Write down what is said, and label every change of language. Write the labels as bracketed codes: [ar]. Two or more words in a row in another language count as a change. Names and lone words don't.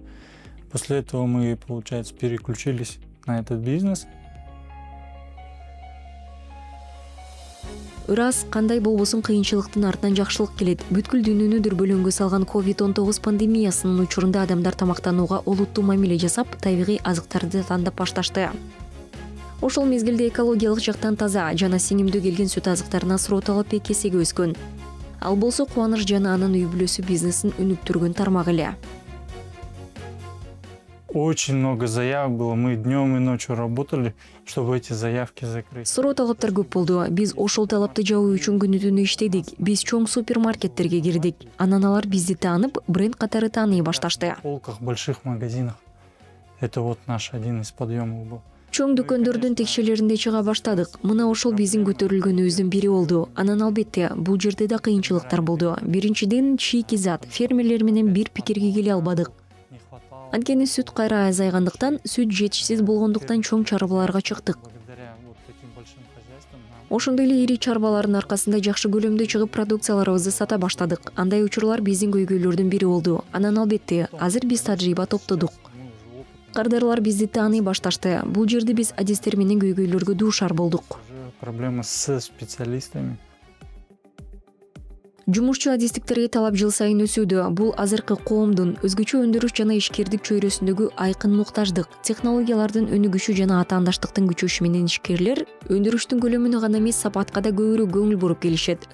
[ru] После этого мы, получается, переключились на этот бизнес. [ky] Ырас кандай болбосун кыйынчылыктын артынан жакшылык келет. Бүткүл дүйнөнү дүрбөлөңгө салган COVID-19 пандемиясынын учурунда адамдар тамактанууга олуттуу мамиле жасап, табигый азыктарды тандап башташты. Ошол мезгилде экологиялык жактан таза жана сиңимдүү келген сүт азыктарына суроо талап эки эсеге өскөн. Ал болсо Кубаныч жана анын үй-бүлөсү бизнесин өнүктүргөн тармак эле. [ru] Очень много заявок было. Мы днем и ночью работали, чтобы эти заявки закрыть. [ky] Суроо талаптар көп болду. Биз ошол талапты жабуу үчүн күнү түнү иштедик. Биз чоң супермаркеттерге кирдик. Анан алар бизди таанып, бренд катары тааный башташты. [ru] В полках больших магазинах. Это вот наш один из подъемов был. [ky] Чоң дүкөндөрдүн текшелеринде чыга баштадык. Мына ошол биздин көтөрүлгөнүбүздүн бири болду. Анан албетте, бул жерде да кыйынчылыктар болду. Биринчиден, чийки зат. Фермерлер менен бир пикирге келе албадык. [ru] Не хватало. [ky] Анткени сүт кайра азайгандыктан, сүт жетишсиз болгондуктан чоң чарбаларга чыктык. [ru] Благодаря вот таким большим хозяйствам нам [ky] Ошондой эле ири чарбалардын аркасында жакшы көлөмдө чыгып продукцияларыбызды сата баштадык. Андай учурлар биздин көйгөйлөрдүн бири болду. Анан албетте, азыр биз тажрыйба топтодук. [ru] мы уже опыт, [ky] Кардарлар бизди тааный башташты. Бул жерде биз адистер менен көйгөйлөргө дуушар болдук. [ru] уже проблемы с специалистами. [ky] Жумушчу адистиктерге талап жыл сайын өсүүдө. Бул азыркы коомдун өзгөчө өндүрүш жана ишкердик чөйрөсүндөгү айкын муктаждык. Технологиялардын өнүгүшү жана атаандаштыктын күчөшү менен ишкерлер өндүрүштүн көлөмүнө гана эмес, сапатка да көбүрөөк көңүл буруп келишет.